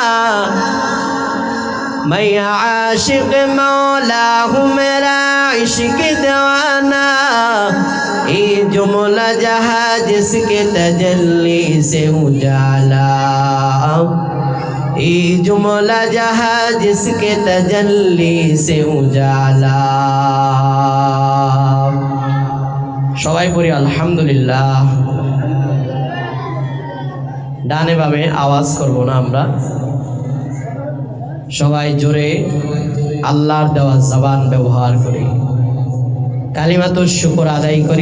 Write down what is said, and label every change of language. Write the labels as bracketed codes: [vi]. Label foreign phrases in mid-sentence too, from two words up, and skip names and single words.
[ur] میں عاشق مولا ہوں میرا عشق دیوانہ، یہ جملہ جہاں جس کے تجلی سے اجالا، یہ جملہ جہاں جس کے تجلی سے اجالا۔ [bn] সবাই পড়ি আলহামদুলিল্লাহ। ডানে বামে আওয়াজ করব না আমরা, সবাই জোরে আল্লাহর দেওয়া জবান ব্যবহার করি, [ar] كلمة الشكر [bn] আদায় করি।